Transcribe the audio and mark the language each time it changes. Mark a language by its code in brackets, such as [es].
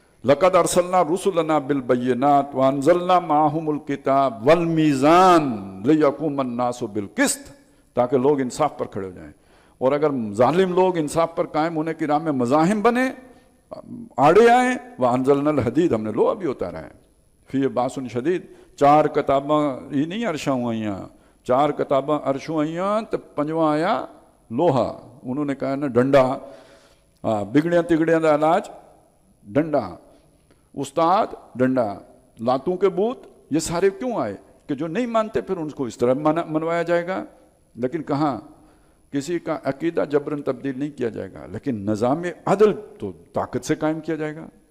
[ar] لَقَدْ أَرْسَلْنَا رُسُلَنَا بِالْبَيِّنَاتِ وَأَنزَلْنَا مَعَهُمُ الْكِتَابَ وَالْمِيزَانَ لِيَقُومَ النَّاسُ بِالْقِسْطِ، [ur] تاکہ لوگ انصاف پر کھڑے ہو جائیں. اور اگر ظالم لوگ انصاف پر قائم ہونے کی راہ میں مزاحم بنے، آڑے آئیں، [ar] وَأَنزَلْنَا الْحَدِيدَ، [ur] ہم نے لوہا بھی اتارا ہے، [ar] فِيهِ بَأْسٌ شَدِيدٌ. [pa] 4 کتاباں یہ نہیں عرشاں ہوئیاں، 4 کتاباں عرشوں ہوئیاں تو 5واں آیا لوہا. [ur] انہوں نے کہا نا ڈنڈا، [pa] بگڑیاں تگڑیاں دا علاج ڈنڈا، [ur] استاد ڈنڈا، لاتوں کے بوت، یہ سارے کیوں آئے؟ کہ جو نہیں مانتے پھر ان کو اس طرح منوایا جائے گا. لیکن کہاں کسی کا عقیدہ جبرن تبدیل نہیں کیا جائے گا، لیکن نظام عدل تو طاقت سے قائم کیا جائے گا.